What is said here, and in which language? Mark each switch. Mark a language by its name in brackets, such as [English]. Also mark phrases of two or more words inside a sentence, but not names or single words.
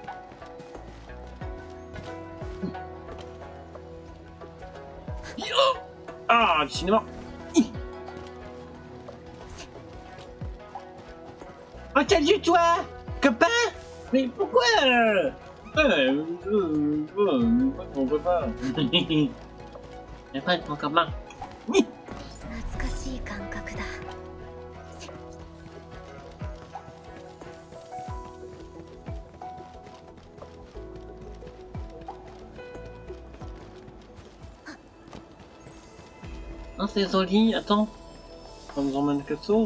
[French] Ah, le cinéma. Oh, salut toi, copain. Mais pourquoi on peut pas. Y'a pas de ton copain. [Japanese] 懐かしい感覚だ。 [French] Non, c'est joli, attends. Ça nous emmène quelque chose.